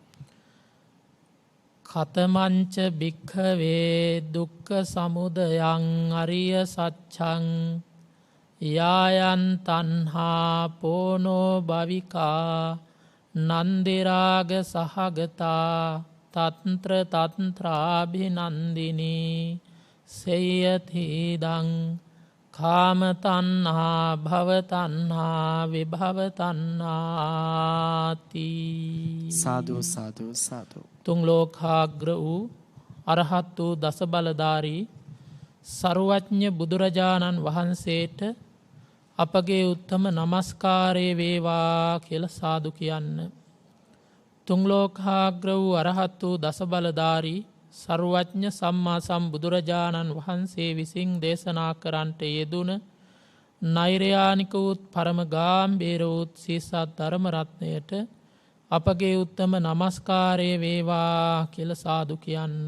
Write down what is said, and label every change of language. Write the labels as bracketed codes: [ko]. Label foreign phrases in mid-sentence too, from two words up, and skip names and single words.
[pi] කතමංච භික්ඛවේ දුක්ඛ සමුදයං අරිය සත්‍යං යායන් තණ්හා පෝනෝ භවිකා නන්දිරාග සහගතා තත්ත්‍ර තත්ත්‍රාභිනන්දිනී සේයතිදං කාම තණ්හා භව තණ්හා විභව තණ්හාති. [si] සාදු සාදු සාදු. තුන් ලෝකාග්‍ර වූ අරහත් වූ දස බලධාරී සර්වඥ බුදුරජාණන් වහන්සේට අපගේ උත්තම නමස්කාරය වේවා කියලා සාදු කියන්න. තුන් ලෝකාග්‍ර වූ අරහත් වූ දස බලධාරී සර්වඥ සම්මා සම්බුදුරජාණන් වහන්සේ විසින් දේශනා කරන්නට යෙදුන නෛර්යානික වූත් පරම ගාම්භීර වූත් සීසත් ධර්ම රත්නයට අපගේ උත්තම නමස්කාරය වේවා කියලා සාදු කියන්න.